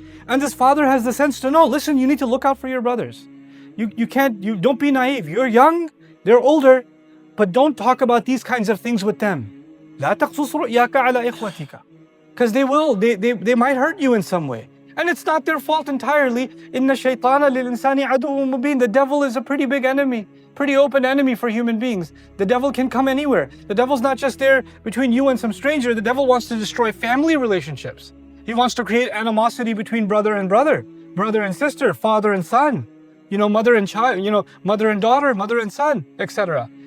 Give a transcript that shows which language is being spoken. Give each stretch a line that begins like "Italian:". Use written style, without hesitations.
English: And this father has the sense to know, listen, you need to look out for your brothers. You don't be naive. You're young, they're older, but don't talk about these kinds of things with them.
Arabic: لا تقصص رؤياك على إخوتك.
English: Because they might hurt you in some way. And it's not their fault entirely.
Arabic: إن الشيطان للإنسان عدو مبين.
English: The devil is a pretty big enemy, pretty open enemy for human beings. The devil can come anywhere. The devil's not just there between you and some stranger. The devil wants to destroy family relationships. He wants to create animosity between brother and brother, brother and sister, father and son, mother and child, mother and daughter, mother and son, etc.